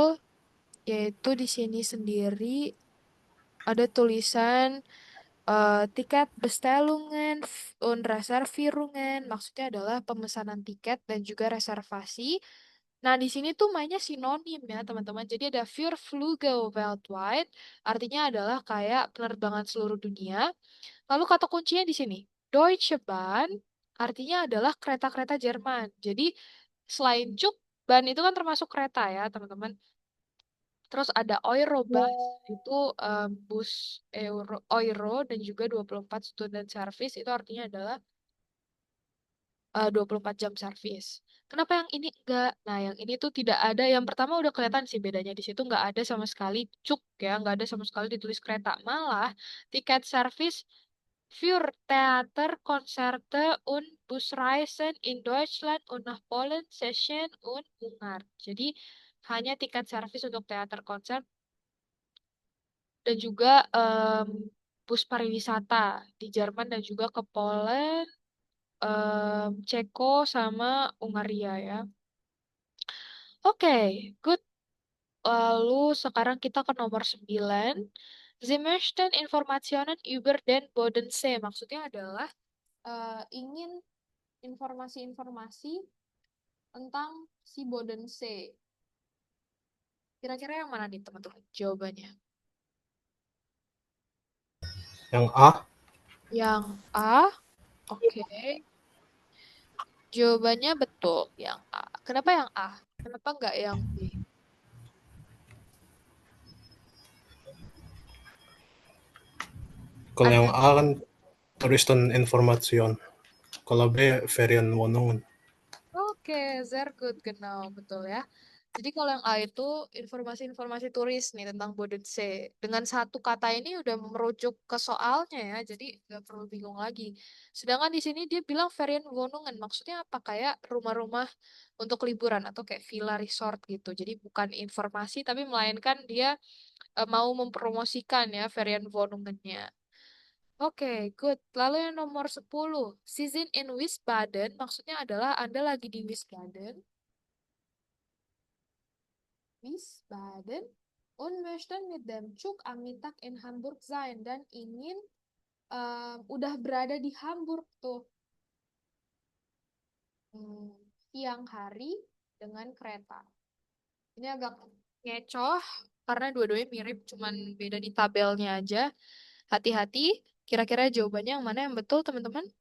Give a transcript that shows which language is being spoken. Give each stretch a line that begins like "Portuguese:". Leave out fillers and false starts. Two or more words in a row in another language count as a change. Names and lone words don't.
Indonesian: Yaitu di sini sendiri ada tulisan tiket
German: Bestellungen und Reservierungen.
Indonesian: Maksudnya adalah pemesanan tiket dan juga reservasi. Nah, di sini tuh mainnya sinonim ya, teman-teman. Jadi ada
German: für Flüge weltweit,
Indonesian: artinya adalah kayak penerbangan seluruh dunia. Lalu kata kuncinya di sini, Deutsche Bahn, artinya adalah kereta-kereta Jerman. Jadi selain Zug, Bahn itu kan termasuk kereta ya, teman-teman. Terus ada Eurobus, itu bus Euro dan juga 24
English: student service,
Indonesian: itu artinya adalah 24 jam service. Kenapa yang ini enggak? Nah, yang ini tuh tidak ada. Yang pertama udah kelihatan sih bedanya. Di situ nggak ada sama sekali cuk ya, nggak ada sama sekali ditulis kereta. Malah tiket service
German: für Theater, Konzerte und Busreisen in Deutschland und nach Polen, Tschechien und Ungarn.
Indonesian: Jadi hanya tiket service untuk teater konser dan juga bus pariwisata di Jerman dan juga ke Poland, Ceko sama Hungaria ya. Oke, good. Lalu sekarang kita ke nomor 9.
German: Sie möchten Informationen über den Bodensee.
Indonesian: Maksudnya adalah ingin informasi-informasi tentang si Bodensee. Kira-kira yang mana nih teman-teman jawabannya? Yang A. Yang A, oke. Jawabannya betul, yang A. Kenapa yang A? Kenapa nggak yang B? Kalau yang Ada. A kan Touristeninformation. Kalau B Ferienwohnungen. Oke,
German: sehr gut, genau,
Indonesian: betul ya. Jadi kalau yang A itu informasi-informasi turis nih tentang Bodensee. Dengan satu kata ini udah merujuk ke soalnya ya, jadi nggak perlu bingung lagi. Sedangkan di sini dia bilang Ferienwohnungen, maksudnya apa? Kayak rumah-rumah untuk liburan atau kayak villa resort gitu. Jadi bukan informasi, tapi melainkan dia mau mempromosikan ya Ferienwohnungennya. Oke, good. Lalu yang nomor 10,
German: season in Wiesbaden,
Indonesian: maksudnya adalah Anda lagi di Wiesbaden.
German: Wiesbaden und möchten mit dem Zug am Mittag in Hamburg sein
Indonesian: dan ingin udah berada di Hamburg tuh siang hari dengan kereta. Ini agak ngecoh karena dua-duanya mirip, cuman beda di tabelnya aja. Hati-hati, kira-kira jawabannya yang mana yang betul, teman-teman?